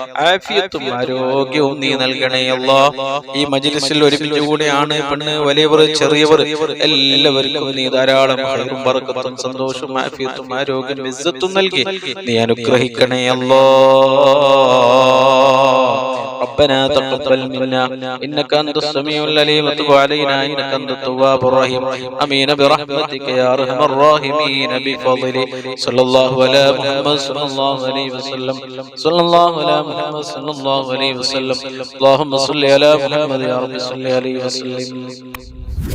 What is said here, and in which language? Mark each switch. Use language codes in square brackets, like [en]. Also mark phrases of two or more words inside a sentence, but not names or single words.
[ml] ആഫിയത്തും ആരോഗ്യവും നീ നൽകണേ അല്ലാഹ്. ഈ മജ്ലിസിൽ ഒരുമിച്ച് കൂടി ആണ് പെണ്ണ്, വലിയവർ ചെറിയവർ എല്ലാവർക്കും നീ ധാരാളം ഖൈറും ബറക്കത്തും സന്തോഷവും ആഫിയത്തും ആരോഗ്യവും ഇസ്സത്തും നൽകി നീ അനുഗ്രഹിക്കണേ അല്ലാഹ്. [ar] ربنا تقبل منا إنك أنت السميع العليم وتب علينا إنك أنت التواب الرحيم آمين برحمتك يا أرحم الراحمين بفضل صلى الله على محمد صلى الله عليه وسلم صلى الله على محمد صلى الله عليه وسلم اللهم صل على محمد يا رب صل عليه وسلم.